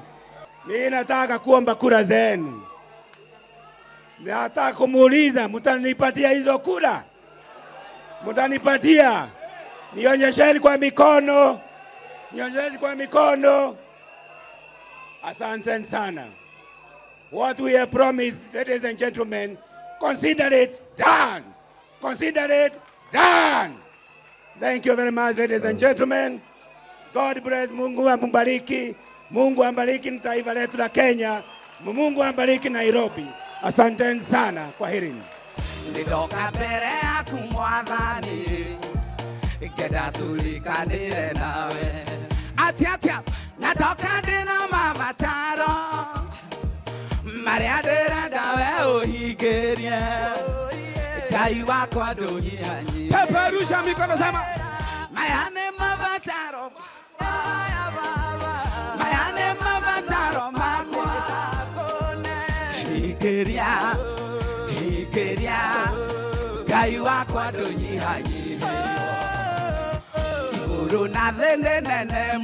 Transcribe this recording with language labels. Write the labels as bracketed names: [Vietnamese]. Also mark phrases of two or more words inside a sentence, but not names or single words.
[Swahili] Mimi nataka kuomba kura zenu. Nataka kumuuliza, mtanipatia hizo kura? Mtanipatia? Nionyesheni kwa mikono. Nionyesheni kwa mikono. Asante sana. [English] What we have promised, ladies and gentlemen, consider it done. Consider it Done. Thank you very much, ladies and gentlemen. God bless. [Swahili] Mungu ambariki. Mungu ambariki taifa letu la Kenya. Mungu ambariki Nairobi. Asanteni sana. Kwaherini. [Kikuyu] Nidoka mbere yaku mwathani ngenda tulikanire nawe atia nadoka ndina mabataro maria ndirenda we uhingirie Ngai wakwa ndunyihanyi [Swahili] peperusha mikono sema [Kikuyu] maya nĩ mabataro makwa hingiria Ngai wakwa ndunyihanyi igũrũ na thĩ nĩ nene